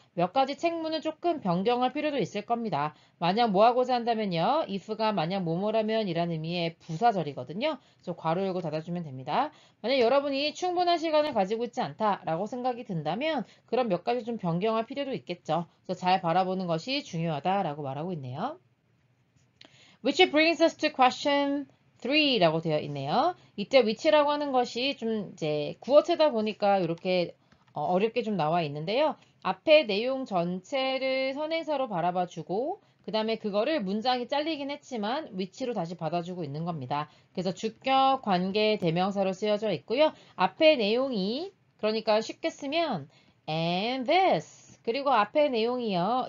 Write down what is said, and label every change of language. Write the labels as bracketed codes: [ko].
[ko] 몇 가지 책무는 조금 변경할 필요도 있을 겁니다. 만약 뭐 하고자 한다면요. if가 만약 뭐뭐라면 이라는 의미의 부사절이거든요. 그래서 괄호 열고 닫아주면 됩니다. 만약 여러분이 충분한 시간을 가지고 있지 않다라고 생각이 든다면 그럼 몇 가지 좀 변경할 필요도 있겠죠. 그래서 잘 바라보는 것이 중요하다라고 말하고 있네요. [en] Which brings us to question 3 [ko] 라고 되어 있네요. 이때 which라고 하는 것이 좀 이제 구어체다 보니까 이렇게 어렵게 좀 나와 있는데요. 앞에 내용 전체를 선행사로 바라봐 주고 그 다음에 그거를 문장이 잘리긴 했지만 which로 다시 받아주고 있는 겁니다. 그래서 주격, 관계, 대명사로 쓰여져 있고요. 앞에 내용이 그러니까 쉽게 쓰면 [en] and this [ko] 그리고 앞에 내용이요.